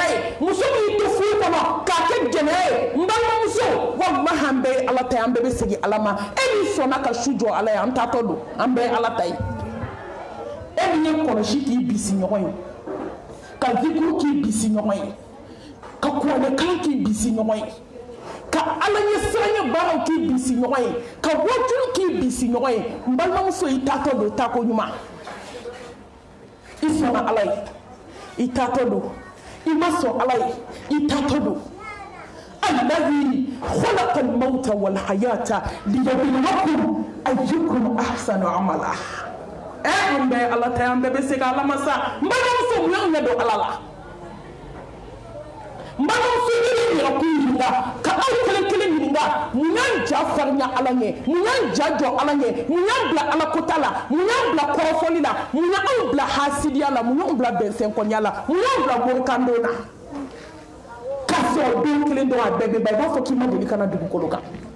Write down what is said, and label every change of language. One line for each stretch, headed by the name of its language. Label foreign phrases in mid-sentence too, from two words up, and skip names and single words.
Bambara: ye muso min to furu kɔnɔ k'a kɛ jɛnɛya ye n balimamuso walahi an bɛɛ ye ala ta ye an bɛɛ bɛ segin ala ma e min sɔnna ka su jɔ ala ye an taatɔ don an bɛɛ ye ala ta ye e min ye kɔlɔsi k'i bisi ɲɔgɔn ye ka zikuru k'i bisi ɲɔgɔn ye ka kuranɛkan k'i bisi ɲɔgɔn ye ka ala ɲɛ siranɲɛ baaraw k'i bisi ɲɔgɔn ye ka wajulu k'i bisi ɲɔgɔn ye n balimamuso i taatɔ don taako ɲuman i sɔnna ala ye i taatɔ don i ma sɔn ala ye i taatɔ don
Arabic: الذي خلق الموت والحياة ليبلوكم أيكم أحسن عملا
Bambara: an bɛɛ ala ta an bɛɛ bɛ segin ala ma sa n balimamuso mun y'anw ɲɛ don ala la n balimamuso i bɛ yɛrɛ kun ɲininka ka aw kelen kelen ɲininka mun y'an ja farinya ala ɲɛ mun y'an ja jɔ ala ɲɛ mun y'an bila ala kota la mun y'an bila kɔrɔfɔli la mun y'anw bila hasidiya la mun y'anw bila bɛnsɛnkɔniya la mun y'anw bila morikando na k'a sɔrɔ don kelen dɔrɔn a bɛɛ bɛ ban i b'a fɔ k'i ma deli ka na dugukolo kan